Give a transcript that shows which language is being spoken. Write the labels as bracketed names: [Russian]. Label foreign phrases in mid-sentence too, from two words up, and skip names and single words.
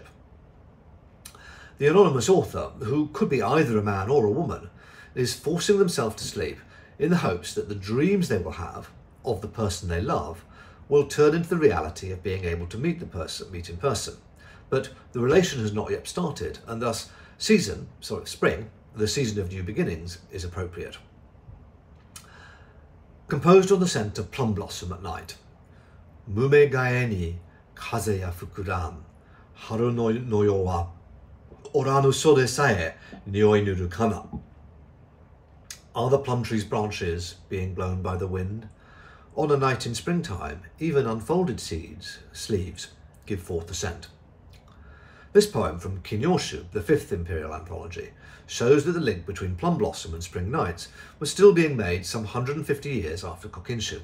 [English] The anonymous author, who could be either a man or a woman, is forcing themselves to sleep in the hopes that the dreams they will have of the person they love will turn into the reality of being able to meet in person. But the relation has not yet started, and thus spring, the season of new beginnings, is appropriate. Composed on the scent of plum blossom at night. [Japanese] むめが枝に風や吹くらん、春の夜は折らの袖さへ匂ひぬるかな. [English] Are the plum tree's branches being blown by the wind? On a night in springtime, even unfolded sleeves give forth the scent. This poem from Kinyoshu, the 5th imperial anthology, shows that the link between plum blossom and spring nights was still being made some 150 years after Kokinshu.